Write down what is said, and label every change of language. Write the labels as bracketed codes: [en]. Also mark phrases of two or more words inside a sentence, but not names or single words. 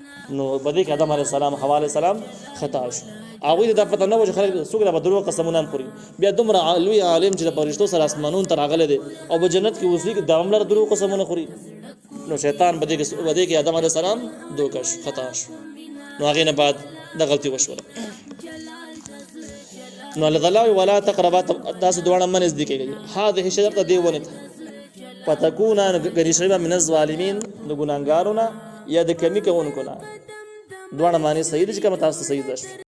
[ps] نو بده کې آدم [ar] علیه السلام [ps] حوا [ar] علیه السلام [ps] خطا شو هغوی ته دا پته نه و چې خلک څوک به دروغ قسمونه هم خوري بیا دومره لوی عالم چې د فرشتو سره اسمانون ته راغلی دی او په جنت کې اوسېږي دا هم لره دروغ قسمونه خوري نو شیطان بده کې آدم [ar] علیه السلام [ps] دوکه شو خطا شو نو هغې نه بعد دا غلطي وشوله نو الله تعالی [ar] ولا تقربا [ps] تاسو دواړه من نزدیک کېږي [ar] هذه شجره [ps] دی ونه [ar] فتكون غنیشبه من الظالمین [ps] د ګناګارونه یا د کمی کوونکو نه دواړه معنی صحیح دي چې کوم تاسو صحیح ده